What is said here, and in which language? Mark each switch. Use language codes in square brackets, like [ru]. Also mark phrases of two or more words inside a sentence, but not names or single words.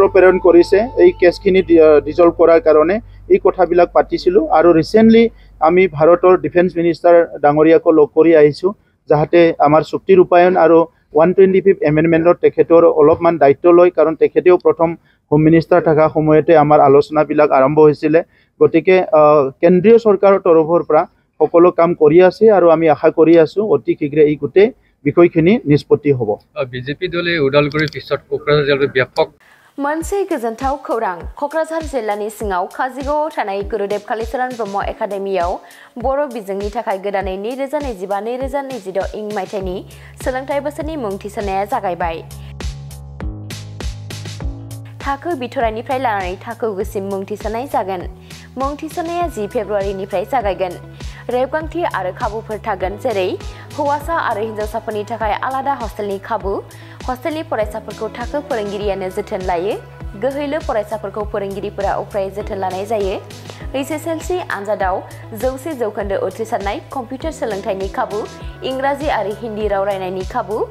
[as] প্ৰেৰণ কৰিছে এই কেছখিনি ডিজলভ কৰাৰ কাৰণে এই কথাবিলাক পাতিছিলোঁ আৰু ৰিচেণ্টলি আমি ভাৰতৰ [en] defence minister [as] ডাঙৰীয়াকো লগ কৰি আহিছোঁ যাতে আমাৰ চুক্তি ৰূপায়ণ আৰু 125th এমেণ্ডমেণ্টত তেখেতৰ অলপমান দায়িত্ব লয় কাৰণ তেখেতেও প্ৰথম [en] home minister [as] থকা সময়তে আমাৰ আলোচনাবিলাক আৰম্ভ হৈছিলে গতিকে কেন্দ্ৰীয় চৰকাৰৰ তৰফৰ পৰা সকলো কাম কৰি আছে আৰু আমি আশা কৰি আছোঁ অতি শীঘ্ৰে এই গোটেই বিষয়খিনি নিষ্পত্তি হ'ব বিজেপি দলে উদালগুৰিৰ পিছত কোকৰাঝাৰ জিলাৰ ব্যাপক [brx] मोनसे गोजोनथाव खौरां क'क्राझार जिल्लानि सिङाव काजिगावआव थानाय गुरुदेव कालिचरण ब्रह्म एकाडेमियाव बर' बिजोंनि थाखाय गोदानै 2025-2026 इं मायथाइनि सोलोंथाइ बोसोरनि मुं थिसननाया जागायबाय थाखो बिथराइनिफ्राय लानानै थाखो गोसिम मुं थिसननाय जागोन मुं थिसननाया 10 फेब्रुवारिनिफ्राय जागायगोन रेबगांथि आरो खाबुफोर थागोन जेरै हौवासा आरो हिनजावसाफोरनि थाखाय आलादा हस्टेलनि खाबु हस्टेलनि फरायसाफोरखौ थाखो फोरोंगिरियानो जोथोन लायो गोहैलो फरायसाफोरखौ फोरोंगिरिफोरा उफ्रायै जोथोन लानाय जायो HSLC आनजादाव 100% उथ्रिसारनाय कम्पिउटार सोलोंथाइनि खाबु इंराजि आरो हिन्दी राव रायनायनि खाबु